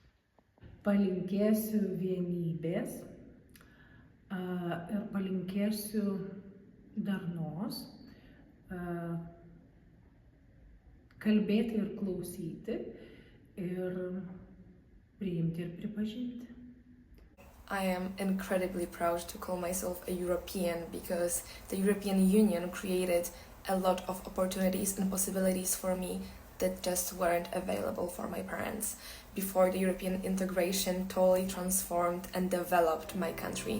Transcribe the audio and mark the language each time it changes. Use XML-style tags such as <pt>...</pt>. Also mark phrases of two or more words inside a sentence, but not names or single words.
<lt>Palinkėsiu vienybės ir palinkėsiu darnos, kalbėti ir klausyti ir priimti ir pripažinti.</lt> <en>I am incredibly proud to call myself a European because the European Union created a lot of opportunities and possibilities for me that just weren't available for my parents before the European integration totally transformed and developed my country.</en>